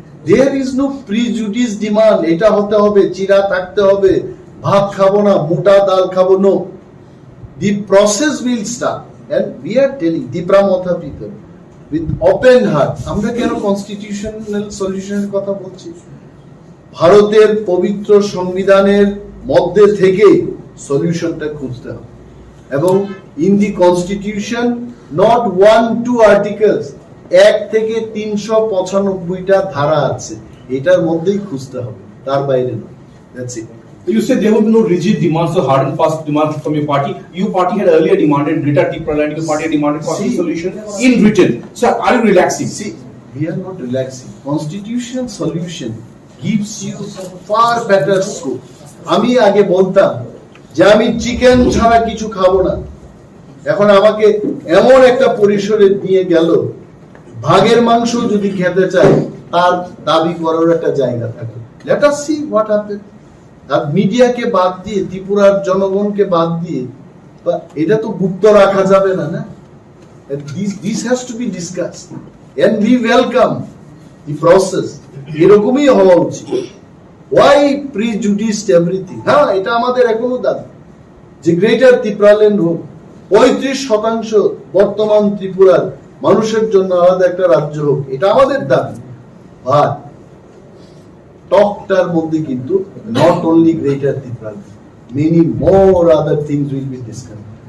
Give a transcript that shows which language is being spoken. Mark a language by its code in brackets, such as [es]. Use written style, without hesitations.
[en] There is no prejudice demand, [bn] এটা হতে হবে, চিরা থাকতে হবে, ভাত খাবো না, মোটা ডাল খাবো, no. [en] The process will start, and we are telling Debbarma people with open heart. [bn] আমরা কেন কনস্টিটিউশনাল সলিউশনের কথা বলছি? ভারতের পবিত্র সংবিধানের মধ্যে থেকে সলিউশনটা খুঁজতে হবে, এবং [en] in the constitution not 1-2 articles, [bn] 1 থেকে 395টা ধারা আছে, এটার মধ্যেই খুঁজতে হবে, তার বাইরে নয়। [en] That's it. You said there will be no rigid demands or hard and fast demands from your party. Your party had earlier demanded greater TRIPURA, your party had demanded constitutional solution in written. So are you relaxing? See, we are not relaxing. Constitutional solution gives you far better scope. [bn] আমি আগে বলতাম যে আমি chicken ছাড়া কিছু খাবো না, এখন আমাকে এমন একটা পরিসরে নিয়ে গেল, ভাগের মাংস যদি খেতে চায় তার দাবি করার একটা জায়গা থাকে। [en] Let us see what happens. [bn] আর মিডিয়াকে বাদ দিয়ে, ত্রিপুরার জনগণকে বাদ দিয়ে, এটা তো গুপ্ত রাখা যাবে না, না? [en] This has to be discussed, and we welcome the process. [bn] এরকমই হওয়া উচিত। [en] Why prejudice everything? [bn] হ্যাঁ, এটা আমাদের এখনো দাবি যে গ্রেটার ত্রিপুরাল্যান্ড হোক, 35% বর্তমান ত্রিপুরার মানুষের জন্য আলাদা একটা রাজ্য হোক, এটা আমাদের দাবি। বাট টকটার মধ্যে কিন্তু [en] Not only greater Tripura, many more other things will be discuss.